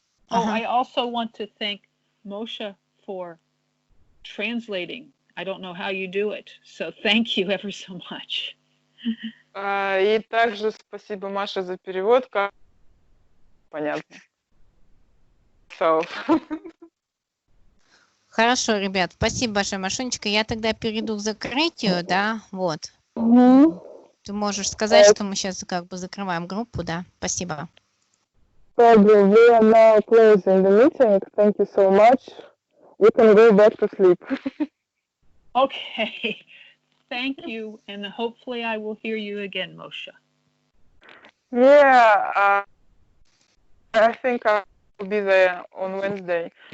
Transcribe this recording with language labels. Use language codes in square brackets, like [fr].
[en] I also want to thank Moshe for translating. I don't know how you do it, so thank you ever so much. [ru] И также спасибо Маше за перевод. Понятно. So. Хорошо, ребят, спасибо большое, Машунечка. Я тогда перейду к закрытию, да, вот. Ты можешь сказать, что мы сейчас как бы закрываем группу, да? Спасибо. [en] We are now closing the meeting. Thank you so much. You can go back to sleep. Okay. Thank you, and hopefully I will hear you again, Moshe. Yeah, I think I will be there on Wednesday.